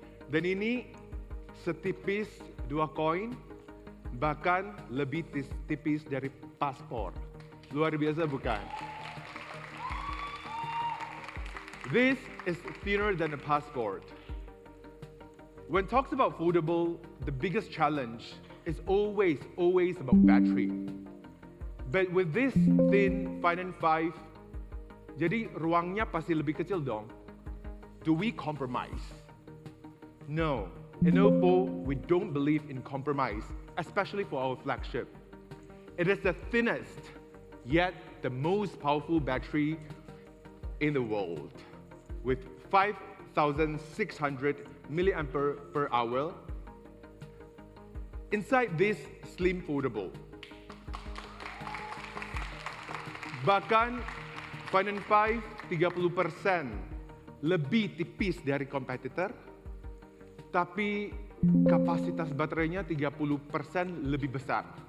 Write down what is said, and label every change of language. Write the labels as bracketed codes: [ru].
[id] Dan ini setipis 2 koin, bahkan lebih tipis dari paspor. Luar biasa bukan? [en] This is thinner than a passport. When talks about foldable, the biggest challenge is always about battery. But with this thin Find N5, [id] jadi ruangnya pasti lebih kecil dong. [en] Do we compromise? No. In Oppo, we don't believe in compromise, especially for our flagship. It is the thinnest, yet the most powerful battery in the world, with 5,600 milliampere per hour inside this slim foldable. [id] Bahkan Find N5 30% lebih tipis dari kompetitor, tapi kapasitas baterainya 30% lebih besar.